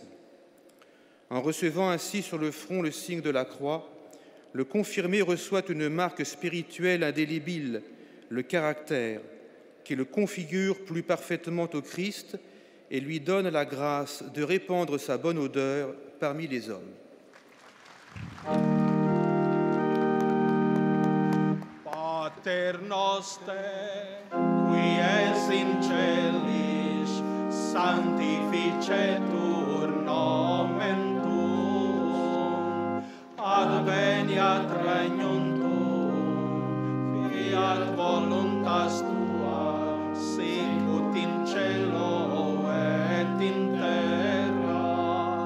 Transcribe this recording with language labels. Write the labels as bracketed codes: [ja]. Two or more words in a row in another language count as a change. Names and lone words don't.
[fr] En recevant ainsi sur le front le signe de la croix, le confirmé reçoit une marque spirituelle indélébile, le caractère, qui le configure plus parfaitement au Christ et lui donne la grâce de répandre sa bonne odeur parmi les hommes. [la] Pater noster, qui es in celis, sanctificetur nomen tuum, adveniat regnum tuum, fiat voluntas tua, sicut in cielo et in terra.